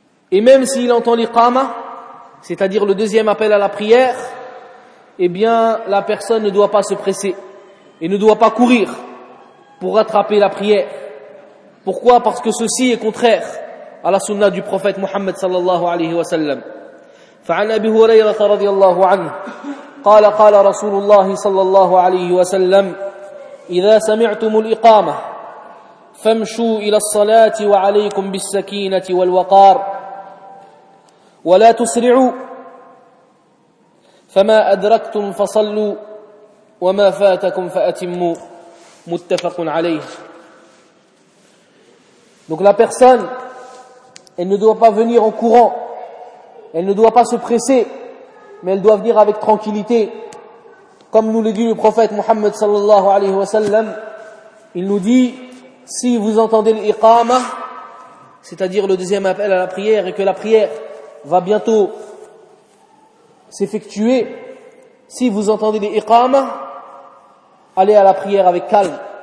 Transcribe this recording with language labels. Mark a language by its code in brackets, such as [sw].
[fr] Et même s'il entend l'iqama, c'est-à-dire le deuxième appel à la prière, eh bien, la personne ne doit pas se presser et ne doit pas courir pour rattraper la prière. Pourquoi? Parce que ceci est contraire à la sunna du prophète Muhammad [ar] sallallahu alayhi wa sallam. فعن أبي هريرة رضي الله عنه قال قال رسول الله صلى الله عليه وسلم إذا سمعتم الإقامة فامشوا إلى الصلاة وعليكم بالسكينة والوقار ولا تسرعوا فما أدركتم فصلوا وما فاتكم فأتموا متفق عليه. [fr] Donc la personne, elle ne doit pas venir en courant, elle ne doit pas se presser, mais elle doit venir avec tranquillité. Comme nous le dit le prophète Mohammed [ar] sallallahu alayhi wa sallam, [fr] il nous dit, si vous entendez l'iqama, c'est-à-dire le deuxième appel à la prière, et que la prière va bientôt s'effectuer, si vous entendez l'iqama, allez à la prière avec calme.